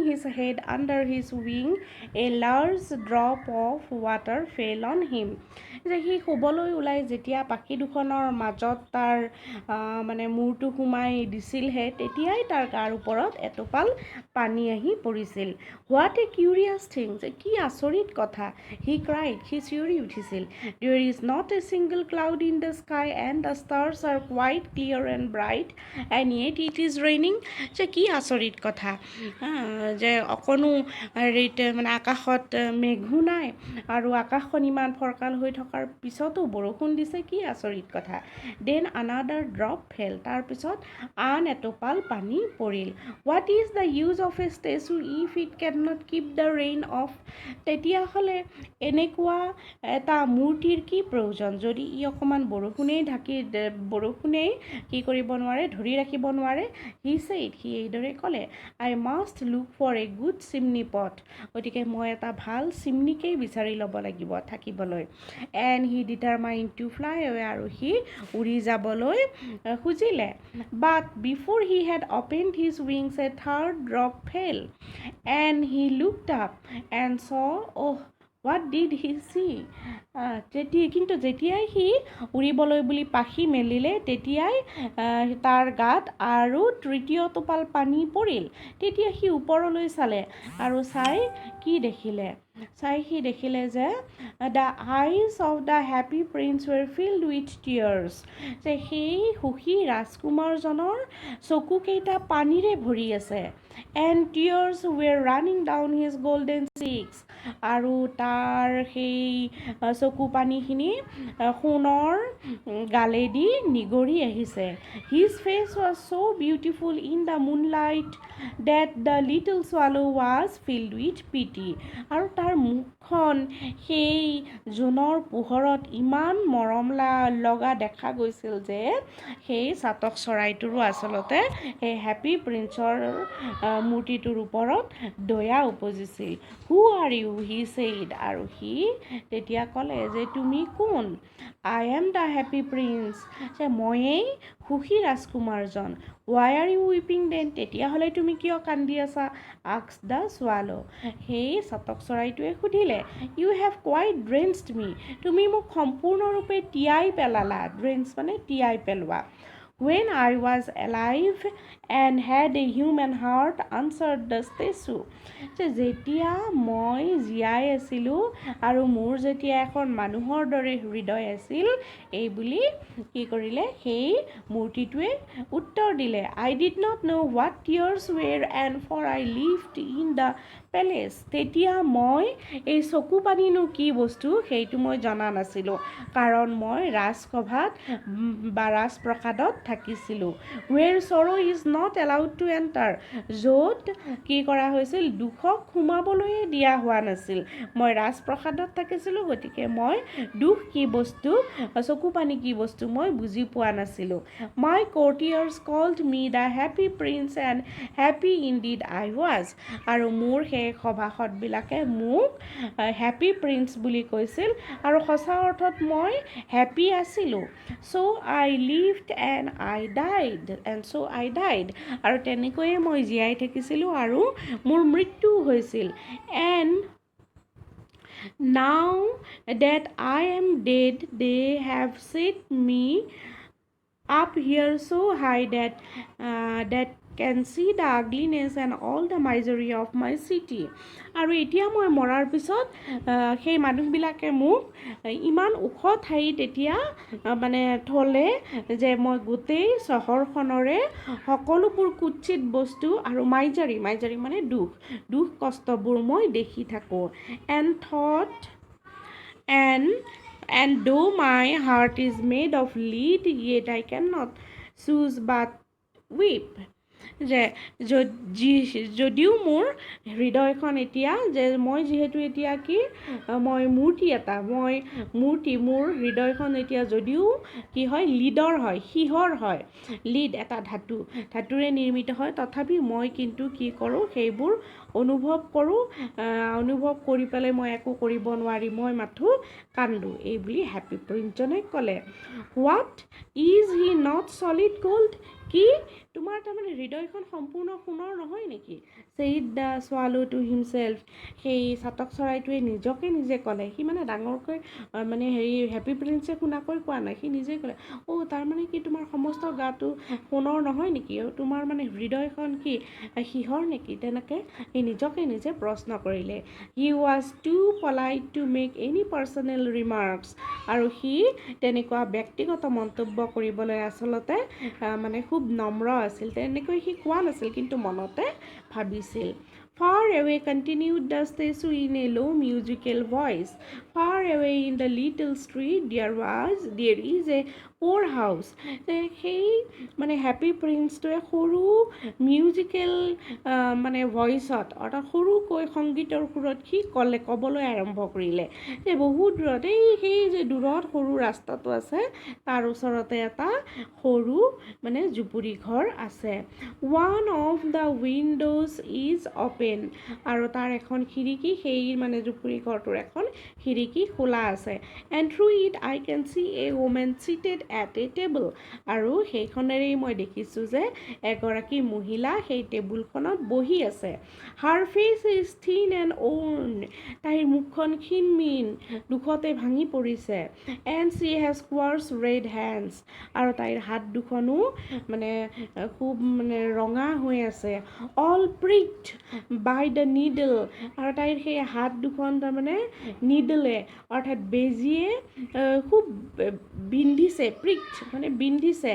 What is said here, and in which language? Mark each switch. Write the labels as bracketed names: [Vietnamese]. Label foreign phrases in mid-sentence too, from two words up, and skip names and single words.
[English] his head under his wing a large drop of water fell on him [Assamese] যে সি শুবলৈ ওলাই যেতিয়া পাখি দুখনৰ মাজত তাৰ মানে মূৰটো সোমাই দিছিলহে তেতিয়াই তাৰ গাৰ ওপৰত এটোপাল পানী আহি পৰিছিল [English] what a curious thing [Assamese] যে কি আচৰিত কথা [English] he cried [Assamese] সি চিঞৰি উঠিছিল there [English] is not a single cloud in the sky and the stars are quite clear and bright and yet it is raining [Assamese] যে কি আচৰিত কথা যে অকণো মানে আকাশত মেঘো নাই আৰু আকাশখন ইমান ফৰকাল হৈ থকাৰ পিছতো বৰষুণ দিছে কি আচৰিত কথা [English] দেন another drop fell [Assamese] তাৰপিছত আন এটোপাল পানী পৰিল [English] what is the use of a statue if it cannot keep the rain off [Assamese] তেতিয়াহ'লে এনেকুৱা এটা মূৰ্তিৰ কি প্ৰয়োজন যদি ই অকণমান বৰষুণেই কি কৰিব নোৱাৰে ধৰি ৰাখিব নোৱাৰে [English] he said [Assamese] সি এইদৰে ক'লে [English] I must look for a good chimney pot [Assamese] গতিকে মই এটা ভাল চিমনিকেই বিচাৰি ল'ব লাগিব থাকিবলৈ [English] and he determined to fly away [Assamese] আৰু সি উৰি যাবলৈ খুজিলে [English] but before he had opened his wings a third drop fell and he looked up and saw what did he see [Assamese] কিন্তু যেতিয়াই সি উৰিবলৈ বুলি পাখি মেলিলে তেতিয়াই তাৰ গাত আৰু তৃতীয় টোপাল পানী পৰিল তেতিয়া সি ওপৰলৈ চালে আৰু সি দেখিলে যে [English] the eyes of the happy prince were filled with tears [Assamese] যে সেই সুখী ৰাজকুমাৰজনৰ চকুকেইটা পানীৰে ভৰি আছে [English] and tears were running down his golden cheeks [Assamese] আৰু তাৰ সেই চকু পানীখিনি সোণৰ গালেদি নিগৰি আহিছে [English] his face was so beautiful in the moonlight that the little swallow was filled with pity [Assamese] আৰু তাৰ মুখখন সেই জোনৰ পোহৰত ইমান মৰম লগা দেখা গৈছিল যে সেই চাতক চৰাইটোৰো আচলতে সেই হেপী প্ৰিন্সৰ মূৰ্তিটোৰ ওপৰত দয়া উপজিছিল [English] who are you he said [Assamese] আৰু সি তেতিয়া ক'লে যে তুমি কোন [English] I am the happy prince [Assamese] যে ময়েই সুখী ৰাজকুমাৰজন [English] why are you weeping then [Assamese] তেতিয়াহ'লে তুমি কিয় কান্দি আছা [English] asked the swallow [Assamese] সেই চাতক চৰাইটোৱে সুধিলে [English] you have quite drenched me [Assamese] তুমি মোক সম্পূৰ্ণৰূপে তিয়াই পেলালা drench মানে তিয়াই পেলোৱা when [English] I was alive and had a human heart answered the statue [Assamese] যে যেতিয়া মই জীয়াই আছিলোঁ আৰু মোৰ যেতিয়া এখন মানুহৰ দৰে হৃদয় আছিল এই বুলি কি কৰিলে সেই মূৰ্তিটোৱে উত্তৰ [English] দিলে I did not know what tears were and for I lived in the palace [Assamese] তেতিয়া মই এই চকু পানীনো কি বস্তু সেইটো মই জনা নাছিলোঁ কাৰণ মই ৰাজসভাত বা ৰাজপ্ৰসাদত থাকিছিলোঁ [English] where sorrow is not allowed to enter [Assamese] য'ত কি কৰা হৈছিল দুখক সোমাবলৈ দিয়া হোৱা নাছিল মই ৰাজপ্ৰসাদত থাকিছিলোঁ গতিকে মই দুখ কি বস্তু চকু পানী কি বস্তু মই বুজি পোৱা নাছিলোঁ [English] my courtiers called me the happy prince and happy indeed I was [Assamese] আৰু মোৰ সেই সভাসদবিলাকে মোক হেপী প্ৰিন্স বুলি কৈছিল আৰু সঁচা অৰ্থত মই হেপী আছিলোঁ [English] so I lived and I died [Assamese] আৰু তেনেকৈয়ে মই জীয়াই থাকিছিলোঁ আৰু মোৰ মৃত্যু হৈছিল [English] and now that I am dead they have set me up here so high that can see the ugliness and all the misery of my city [Assamese] আৰু এতিয়া মই মৰাৰ পিছত সেই মানুহবিলাকে মোক ইমান ওখ ঠাইত এতিয়া মানে থলে যে মই গোটেই চহৰখনৰে সকলোবোৰ কুৎচিত বস্তু আৰু মাইজাৰী মানে দুখ কষ্টবোৰ মই দেখি থাকোঁ [English] and though my heart is made of lead yet I cannot choose but weep [Assamese] যে যদিও মোৰ হৃদয়খন এতিয়া যে মই যিহেতু এতিয়া কি মই মোৰ হৃদয়খন এতিয়া যদিও কি হয় লিডৰ হয় সিহৰ হয় লিড এটা ধাতুৰে নিৰ্মিত হয় তথাপি মই কিন্তু কি কৰোঁ সেইবোৰ অনুভৱ কৰি পেলাই মই একো কৰিব নোৱাৰি মই মাথো কান্দো এই বুলি হেপী প্ৰিন্সজনে ক'লে [English] what is he not solid gold [Assamese] কি তোমাৰ তাৰমানে হৃদয়খন সম্পূৰ্ণ সোণৰ নহয় নেকি? [English] said the swallow to himself, [Assamese] সেই চাতক চৰাইটোৱে নিজকে নিজে ক'লে। সি মানে ডাঙৰকৈ মানে হেপী প্ৰিন্সে শুনাকৈ কোৱা নাই, সি নিজে ক'লে তাৰমানে কি তোমাৰ সমস্ত গাটো সোণৰ নহয় নেকি? তোমাৰ মানে হৃদয়খন কি সিহৰ নেকি? তেনেকৈ সি নিজকে নিজে প্ৰশ্ন কৰিলে। [English] he was too polite to make any personal remarks, [Assamese] আৰু সি তেনেকুৱা ব্যক্তিগত মন্তব্য কৰিবলৈ আচলতে মানে খুব নম্ৰ আছিল। তেনেকৈ সি কোৱা নাছিল, কিন্তু মনতে ভাবিছিল। [English] Far away, continued the statue in a low musical voice. Far away in the little street there is a poor house. [Assamese] সেই মানে হেপী প্ৰিন্সটোৱে সৰু মিউজিকেল মানে ভইচত, অৰ্থাৎ সৰুকৈ সংগীতৰ সুৰত সি ক'বলৈ আৰম্ভ কৰিলে যে বহুত দূৰত সেই যে দূৰত সৰু ৰাস্তাটো আছে তাৰ ওচৰতে এটা সৰু মানে জুপুৰি ঘৰ আছে। [English] One of the windows is open, [Assamese] আৰু তাৰ এখন খিৰিকী, সেই মানে জুপুৰি ঘৰটোৰ এখন খিৰিকী খোলা আছে। [English] And through it I can see a woman seated at a table, [Assamese] আৰু সেইখনেৰেই মই দেখিছোঁ যে এগৰাকী মহিলা সেই টেবুলখনত বহি আছে। [English] Her face is thin and worn, [Assamese] তাইৰ মুখখন ক্ষীণমিন, দুখতে ভাঙি পৰিছে। [English] And she has coarse red hands, [Assamese] আৰু তাইৰ হাত দুখনো মানে খুব মানে ৰঙা হৈ আছে। [English] All pricked by the needle, [Assamese] আৰু তাইৰ সেই হাত দুখন তাৰমানে নিডলে অৰ্থাৎ বেজীয়ে খুব বিন্ধিছে, প্ৰিক্ট মানে বিন্ধিছে।